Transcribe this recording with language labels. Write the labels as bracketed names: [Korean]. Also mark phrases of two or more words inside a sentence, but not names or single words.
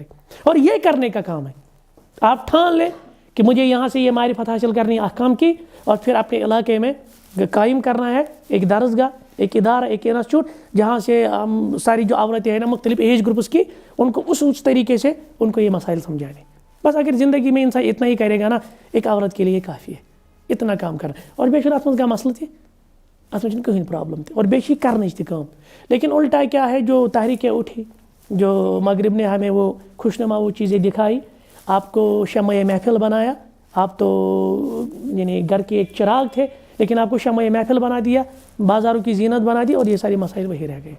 [Urdu] اور یہ کرنے کا کام ہے، آپ ٹھان لیں کہ مجھے یہاں سے یہ معرفت حاصل کرنی ہے احکام کی، اور پھر اپنے علاقے میں قائم کرنا ہے ایک درسگاہ، ایک ادارہ، ایک انسٹیٹیوٹ، جہاں سے ہم ساری جو عورتیں ہیں نا مختلف ایج گروپس کی، ان کو اس طریقے سے ان کو یہ مسائل سمجھانے. بس اگر زندگی میں انسان اتنا ہی کرے گا نا، ایک عورت کے لیے کافی ہے اتنا کام کرنا. [Kashmiri] اور بیٚیہِ چھُنہٕ اَتھ منٛز کانٛہہ مسئلہ تہِ، اَتھ منٛز چھُنہٕ کٕہٕنۍ پرٛابلم تہِ، اور بیٚیہِ چھِ یہِ کَرنٕچ تہِ کٲم. [Urdu] لیکن الٹا کیا ہے، جو تحریکیں اٹھی، جو مغرب نے ہمیں وہ خوشنما وہ چیزیں دکھائی، آپ کو شمع محفل بنایا. آپ تو یعنی گھر کے ایک چراغ تھے، لیکن آپ کو شمع محفل بنا دیا، بازاروں کی زینت بنا دی، اور یہ ساری مسائل وہی رہ گئے.